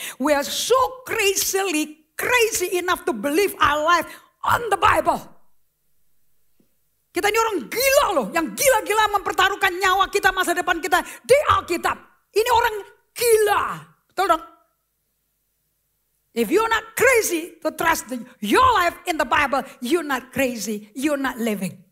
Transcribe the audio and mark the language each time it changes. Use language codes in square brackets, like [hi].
[en] We are so crazy enough to believe our life on the Bible. [id] Kita ini orang gila loh, yang gila-gila mempertaruhkan nyawa kita, masa depan kita di Alkitab. Ini orang gila, betul dong? [en] If you're not crazy to trust your life in the Bible, you're not crazy, you're not living.